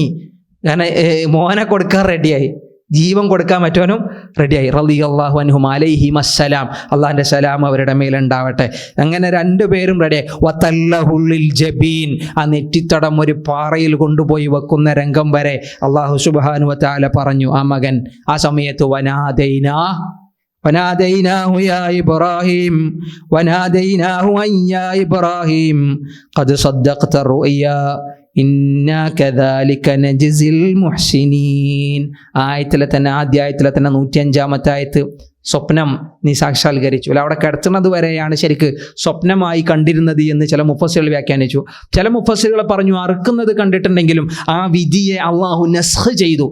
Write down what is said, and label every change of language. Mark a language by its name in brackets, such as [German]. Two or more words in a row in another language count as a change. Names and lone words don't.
[Malayalam] കാരണം മോനെ കൊടുക്കാൻ റെഡിയായി, ജീവൻ കൊടുക്കാൻ മറ്റവനും റെഡിയായി. [Arabic] رضي الله عنهم عليهم السلام, [Malayalam] അള്ളാഹിൻ്റെ സലാം അവരുടെ മേലുണ്ടാവട്ടെ. അങ്ങനെ 2 പേരും റെഡിയായി. [Arabic] وتله للجبين, [Malayalam] ആ നെറ്റിത്തടം ഒരു പാറയിൽ കൊണ്ടുപോയി വെക്കുന്ന രംഗം വരെ അല്ലാഹു [Arabic] سبحانه وتعالى [Malayalam] പറഞ്ഞു. ആ മകൻ ആ സമയത്ത് [Arabic] وناديناه يا إبراهيم وناديناه أن يا إبراهيم قد صدقت الرؤيا إنا كذلك نجزي المحسنين. [Malayalam] ആദ്യ ആയത്തിലെ തന്നെ 105-ാമത്തെ ആയത്ത് സ്വപ്നം നീ സാക്ഷാത്കരിച്ചു. അല്ല, അവിടെ കിടത്തുന്നത് വരെയാണ് ശരിക്ക് സ്വപ്നമായി കണ്ടിരുന്നത് എന്ന് ചില മുഫസ്സിറുകൾ വ്യാഖ്യാനിച്ചു. ചില മുഫസ്സിറുകൾ പറഞ്ഞു അറുക്കുന്നത് കണ്ടിട്ടുണ്ടെങ്കിലും ആ വിധിയെ അള്ളാഹു നസ്ഖ് ചെയ്തു.